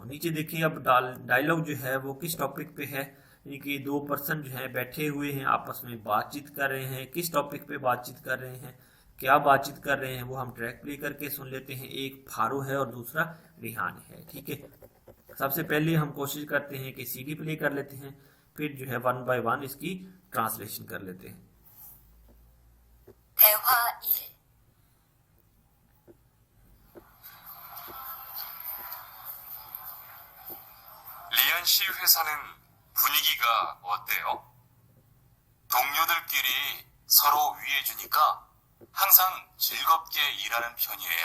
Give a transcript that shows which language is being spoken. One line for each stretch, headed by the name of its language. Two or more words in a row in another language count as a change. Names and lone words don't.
Urdu: نیچے دیکھیے، اب ڈائیلاگ جو ہے وہ کس ٹاپک پہ ہے، یعنی کہ دو پرسن جو ہے بیٹھے ہوئے ہیں، آپس میں بات چیت کر رہے ہیں. کس ٹاپک پہ بات چیت کر رہے ہیں، کیا بات چیت کر رہے ہیں، وہ ہم
English: track play
Urdu: کر کے سن لیتے ہیں. ایک فارو ہے اور دوسرا ریحان ہے، ٹھیک ہے۔ سب سے پہلے ہم کوشش کرتے ہیں کہ
English: CD play
Urdu: کر لیتے ہیں، پھر جو ہے
English: 1 by 1
Urdu: اس کی ٹرانسلیشن کر لیتے ہیں.
Korean: 대화 1. 리안 씨 회사는 분위기가 어때요? 동료들끼리 서로 위해주니까 항상 즐겁게 일하는 편이에요.